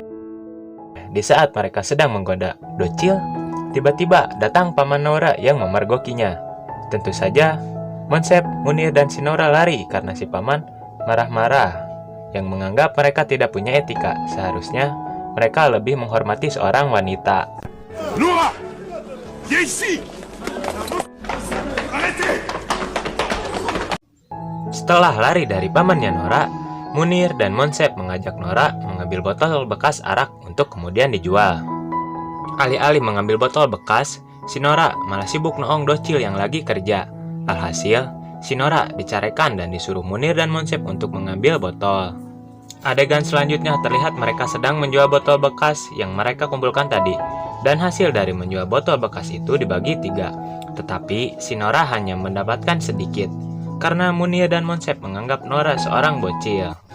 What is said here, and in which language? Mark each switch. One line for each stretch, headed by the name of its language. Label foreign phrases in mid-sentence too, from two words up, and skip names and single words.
Indonesian: Di saat mereka sedang menggoda docil, tiba-tiba datang paman Noura yang memergokinya. Tentu saja, Monsep, Munir, dan si Noura lari karena si paman marah-marah, yang menganggap mereka tidak punya etika. Seharusnya mereka lebih menghormati seorang wanita.
French: Noura, viens ici. Arrêtez.
Indonesian: Setelah lari dari pamannya Noura, Munir dan Monsep mengajak Noura mengambil botol bekas arak untuk kemudian dijual. Alih-alih mengambil botol bekas, si Noura malah sibuk noong docil yang lagi kerja. Alhasil, si Noura dicarekan dan disuruh Munir dan Monsep untuk mengambil botol. Adegan selanjutnya terlihat mereka sedang menjual botol bekas yang mereka kumpulkan tadi. Dan hasil dari menjual botol bekas itu dibagi 3. Tetapi si Noura hanya mendapatkan sedikit, karena Munir dan Monsep menganggap Noura seorang bocil.